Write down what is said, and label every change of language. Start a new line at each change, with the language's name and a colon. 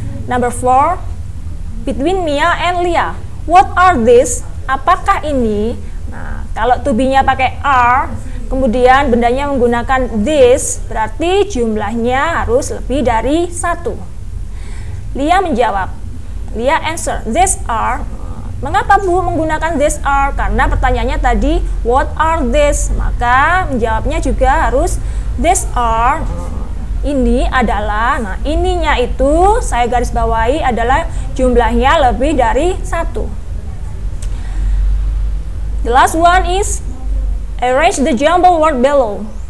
English: Number 4, between Mia and Lia, what are these,
Indonesian: apakah ini. Nah, kalau to be-nya pakai are, kemudian bendanya menggunakan this, berarti jumlahnya harus lebih dari 1. Lia menjawab,
English: Lia answer,
Indonesian: these are. Mengapa Bu menggunakan these are? Karena pertanyaannya tadi
English: what are these,
Indonesian: maka menjawabnya juga harus these are. Ini adalah, nah ininya itu saya garis bawahi adalah jumlahnya lebih dari 1.
English: The last one is arrange the jumble word below.